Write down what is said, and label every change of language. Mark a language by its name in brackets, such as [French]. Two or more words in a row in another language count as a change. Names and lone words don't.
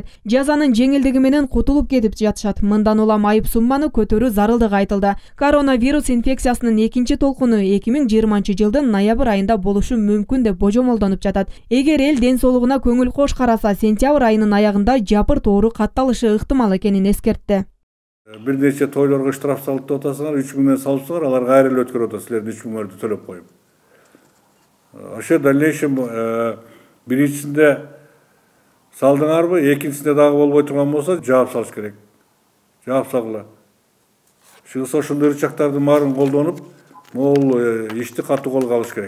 [Kyrgyz] Жазанын жеңилдиги менен кутулуп кетип жатышат. Мындан улам айып сумманы көтөрүү зарылдыгы айтылды. Коронавирус инфекциясынын экинчи толкуну 2020-жылдын ноябрь айында болушу мүмкүн деп божомолдонуп жатат. Эгер эл ден соолугуна көңүл кош караса, сентябрь айынын аягында жапырт оору катталышы ыктымал экенин эскертти. Bir neçe toylarga штраф салып атасыңар, 3 000 салыпсыңар, аларга айры эле өткөрүп атасыз, силердин 3 000 төлөп коюп. Ошо дальнейшем биринчисинде салдыңарбы, экинчисинде дагы болбой турган болсо, жаап салыш керек. Жаап салгыла. Чыгыса ошондой ырчактардын баарын колдонуп, могул ишти катуу колго алыш керек.